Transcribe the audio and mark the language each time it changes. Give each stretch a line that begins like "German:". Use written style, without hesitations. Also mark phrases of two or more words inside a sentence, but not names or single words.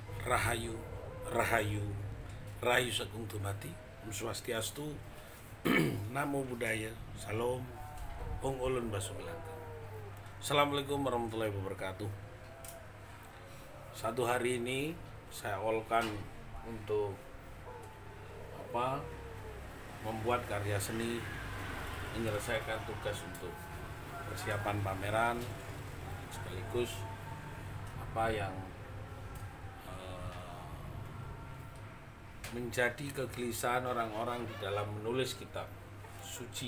Indonesian: Rahayu, Rahayu, Rahayu Sagung Dumati,
Balinese: Om Swastiastu,
Pali: Namo Buddhaya,
Indonesian: Salam, Ong Ulun Basumilangan.
Arabic: السلام عليكم ورحمة الله وبركاته.
Indonesian: Satu hari ini saya olkan untuk membuat karya seni, menyelesaikan tugas untuk persiapan pameran, sekaligus yang menjadi kegelisahan orang-orang di dalam menulis kitab suci.